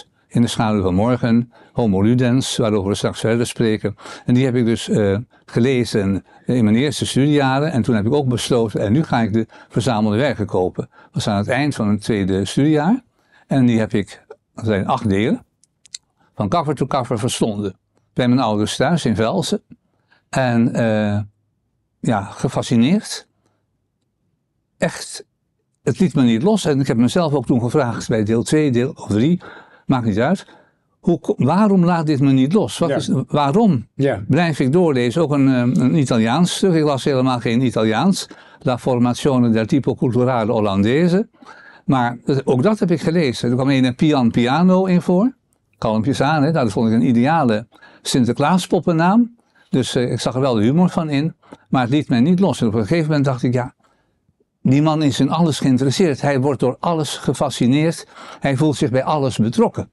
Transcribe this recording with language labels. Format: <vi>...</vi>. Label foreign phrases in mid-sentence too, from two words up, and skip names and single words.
<nl>In de schaduw van morgen. Homo Ludens, waarover we straks verder spreken. En die heb ik dus gelezen in mijn eerste studiejaren. En toen heb ik ook besloten, en nu ga ik de verzamelde werken kopen. Dat was aan het eind van het tweede studiejaar. En die heb ik, dat zijn 8 delen, van</nl> <en>cover to cover</en> <nl>verstonden. Bij mijn ouders thuis in Velsen. En gefascineerd. Echt, het liet me niet los. En ik heb mezelf ook toen gevraagd bij deel 2, deel of 3, maakt niet uit. waarom laat dit me niet los? Waarom blijf ik doorlezen? Ook een Italiaans stuk. Ik las helemaal geen Italiaans.</nl> <it>La formazione del tipo culturale Hollandese.</it> <nl>Maar ook dat heb ik gelezen. Er kwam een</nl> <it>Pian Piano</it> <nl>in voor. Kalmpjes aan, hè? Dat vond ik een ideale Sinterklaaspoppennaam. Dus ik zag er wel de humor van in. Maar het liet mij niet los. En op een gegeven moment dacht ik, die man is in alles geïnteresseerd. Hij wordt door alles gefascineerd. Hij voelt zich bij alles betrokken.</nl>